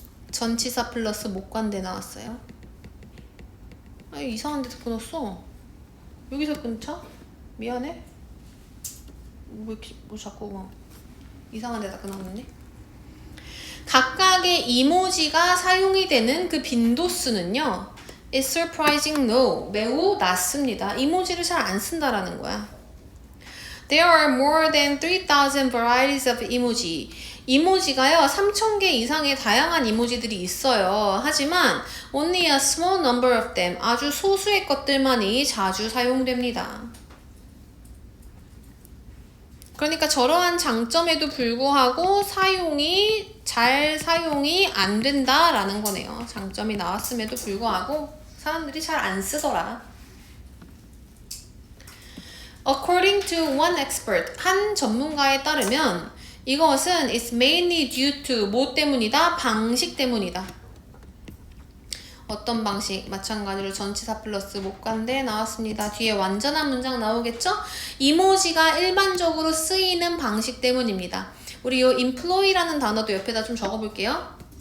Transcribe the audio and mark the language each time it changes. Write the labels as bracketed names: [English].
[Korean] 전치사 플러스 목관대 나왔어요. 이상한 데서 끊었어. 여기서 끊자? 미안해. 뭐 자꾸 이상한 데다 끊었는데? 각각의 이모지가 사용이 되는 그 빈도수는요, [English] is surprising low, [Korean] 매우 낮습니다. 이모지를 잘 안 쓴다라는 거야. [English] There are more than 3,000 varieties of emoji. [Korean] 이모지가요, 3,000개 이상의 다양한 이모지들이 있어요. 하지만 [English] only a small number of them, [Korean] 아주 소수의 것들만이 자주 사용됩니다. 그러니까 저러한 장점에도 불구하고 잘 사용이 안 된다라는 거네요. 장점이 나왔음에도 불구하고 사람들이 잘 안 쓰더라. [English] According to one expert, [Korean] 한 전문가에 따르면 이것은 [English] is mainly due to [Korean] 뭐 때문이다? 방식 때문이다. 어떤 방식? 마찬가지로 전치사 플러스 목관대 나왔습니다. 뒤에 완전한 문장 나오겠죠? 이모지가 일반적으로 쓰이는 방식 때문입니다. 우리 이 employee라는 단어도 옆에다 좀 적어볼게요.